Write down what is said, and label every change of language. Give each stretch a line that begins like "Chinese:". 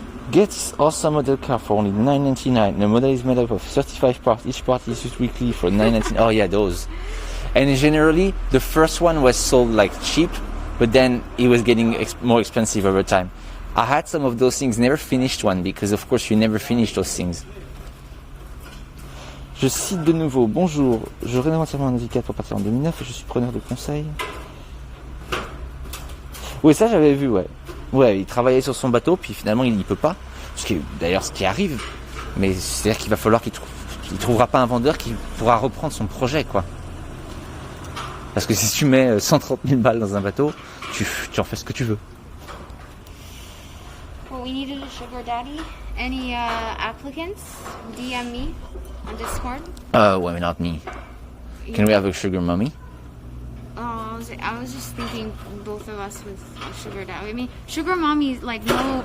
English: Gets awesome model car for only $9.99. The model is made up of 35 parts. Each part is used weekly for $9.99. Oh yeah, those. And generally, the first one was sold like cheap, but then it was getting more expensive over time. I had some of those things, never finished one, because of course you never finish those things.
French: Je cite de nouveau, bonjour, je rénove entièrement un Nauticat pour partir en 2009 et je suis preneur de conseils. Oui, ça j'avais vu, ouais. Ouais, il travaillait sur son bateau, puis finalement il n'y peut pas. D'ailleurs, ce qui arrive. Mais c'est-à-dire qu'il va falloir qu'il il trouvera pas un vendeur qui pourra reprendre son projet, quoi. Parce que si tu mets 130 000 balles dans un bateau, tu en fais ce que tu veux.
English: Well, we needed a sugar daddy. Any applicants? DM me on Discord. Well, not me. Can we have a sugar mommy? I was just thinking both of us with a sugar daddy. I mean, sugar mommy, like no.